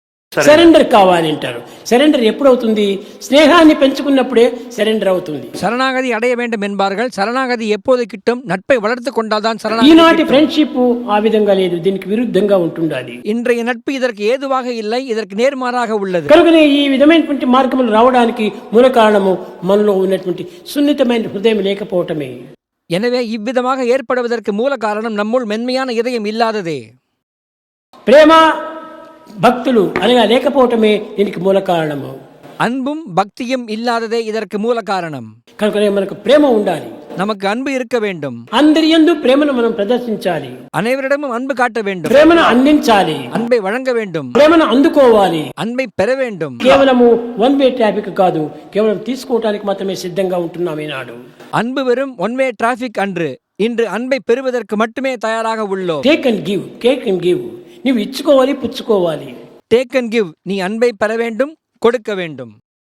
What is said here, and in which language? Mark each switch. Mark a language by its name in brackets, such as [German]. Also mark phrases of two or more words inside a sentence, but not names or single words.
[Telugu] సరెండర్ కావాలి అంటారు. సరెండర్ ఎప్పుడు అవుతుంది? స్నేహాన్ని పెంచుకున్నప్పుడే సరెండర్ అవుతుంది. [Tamil] சரணாகதி அடைய வேண்டும் என்பார்கள். சரணாகதி எப்போது கிட்டும்? நட்பை வளர்த்து கொண்டால்தான் சரணாகதி [Telugu] ఈనాటి [Tamil] கிட்டும். [Telugu] ఫ్రెండ్షిప్ ఆ విధంగా లేదు, దీనికి విరుద్ధంగా ఉంటుండాలి. [Tamil] இன்றைய நட்பு இதற்கு ஏதுவாக இல்லை, இதற்கு நேர்மாறாக உள்ளது. [Telugu] కనుకనే ఈ విధమైనటువంటి మార్గములు రావడానికి మూల కారణము మనలో ఉన్నటువంటి సున్నితమైన హృదయం లేకపోవటమే. [Tamil] எனவே இவ்விதமாக ஏற்படுவதற்கு மூல காரணம் நம்முள் மென்மையான இதயம் இல்லாததே. [Telugu] ప్రేమ భక్తులు అనగా లేకపోవటమే దీనికి మూల కారణము. [Tamil] அன்பும் பக்தியும் இல்லாததே இதற்கு மூல காரணம். [Telugu] కనుకనే మనకు ప్రేమ ఉండాలి, [Tamil] நமக்கு அன்பு இருக்க வேண்டும். [Telugu] అందరి యందు ప్రేమను మనం ప్రదర్శించాలి, [Tamil] அனைவரிடமும் அன்பு காட்ட வேண்டும், [Telugu] ప్రేమను అందించాలి, [Tamil] அன்பை வழங்க வேண்டும், [Telugu] ప్రేమను అందుకోవాలి. [Tamil] அன்பை பெற வேண்டும். [Telugu] కేవలము [English] one way traffic [Telugu] కాదు, కేవలం తీసుకోవడానికి మాత్రమే సిద్ధంగా ఉంటున్నాం ఈనాడు. [Tamil] அன்பு வெறும் [English] one way traffic [Tamil] அன்று. இன்று அன்பை பெறுவதற்கு மட்டுமே தயாராக உள்ளோம். [English] take and give, take and give. [Telugu] నువ్వు ఇచ్చుకోవాలి, పుచ్చుకోవాలి. [English] take and give. [Tamil] நீ அன்பை பெற வேண்டும், கொடுக்க வேண்டும்.